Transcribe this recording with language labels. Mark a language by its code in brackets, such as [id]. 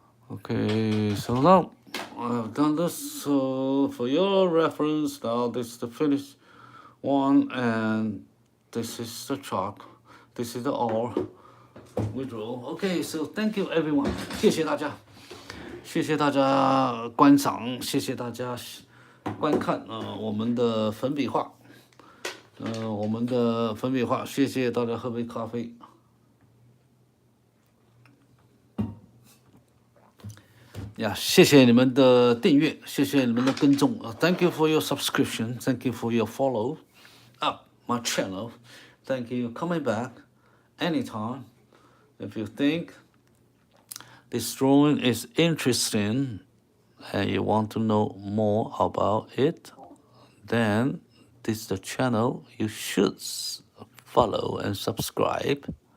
[en] Okay, so now I've done this. So for your reference, now this is the finished one, and this is the chalk. This is the R we draw. Okay, so thank you everyone. [zh] 谢谢大家，谢谢大家观赏，谢谢大家观看我们的粉笔画，我们的粉笔画，谢谢大家喝杯咖啡。呀，谢谢你们的订阅，谢谢你们的跟踪。 [en] Thank you for your subscription. Thank you for your follow. my channel. Thank you coming back anytime. If you think this drawing is interesting and you want to know more about it, then this is the channel you should follow and subscribe.